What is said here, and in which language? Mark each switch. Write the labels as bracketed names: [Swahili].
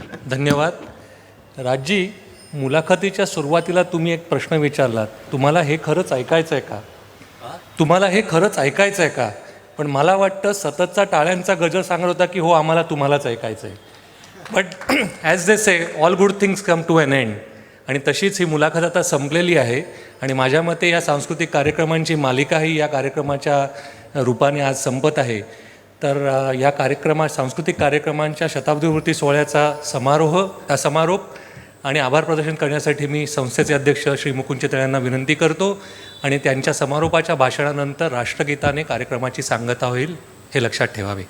[Marathi] धन्यवाद. राजजी, मुलाखतीच्या सुरुवातीला तुम्ही एक प्रश्न विचारलात, तुम्हाला हे खरंच ऐकायचं आहे का? तुम्हाला हे खरंच ऐकायचं आहे का? पण मला वाटतं सततचा टाळ्यांचा गजर सांगत होता की हो, आम्हाला तुम्हालाच ऐकायचं आहे. [English] But as they say, all good things come to an end. [Marathi] आणि तशीच ही मुलाखत आता संपलेली आहे आणि माझ्या मते या सांस्कृतिक कार्यक्रमांची मालिकाही या कार्यक्रमाच्या रूपाने आज संपत आहे. तर या सांस्कृतिक कार्यक्रमांच्या शताब्दीवर्ती सोहळ्याचा समारोप आणि आभार प्रदर्शन करण्यासाठी मी संस्थेचे अध्यक्ष श्री मुकुंद चितळे यांना विनंती करतो आणि त्यांच्या समारोपाच्या भाषणानंतर राष्ट्रगीताने कार्यक्रमाची सांगता होईल, हे लक्षात ठेवावे.